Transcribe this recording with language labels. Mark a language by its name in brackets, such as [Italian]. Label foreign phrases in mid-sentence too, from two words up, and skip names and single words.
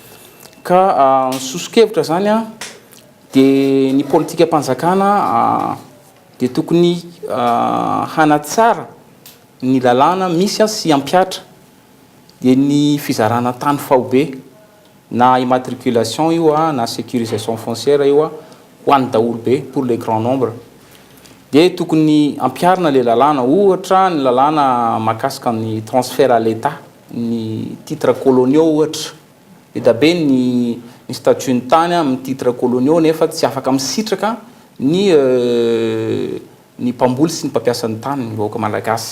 [Malagasy] Ka sosokevitra zany dia ny politika mpanjakana dia tokony hanatsara ny lalàna misy sy ampiatra dia ny fizarana tany faobe na immatriculation io na [French] sécurisation foncière [Malagasy] io ho an'ny daholo be [French] pour le grand nombre [Malagasy] dia tokony ampiarina le lalàna ohatra ny lalàna mahakasika ny [French] transfert à l'état [Malagasy] ny [French] titres coloniaux [Malagasy] ohatra dia dabe ny statut ny tany amin'ny [French] titres coloniaux [Malagasy] nefa tsy afaka misitraka ny mpamboly sy ny mpampiasa ny tany ny vahoaka malagasy.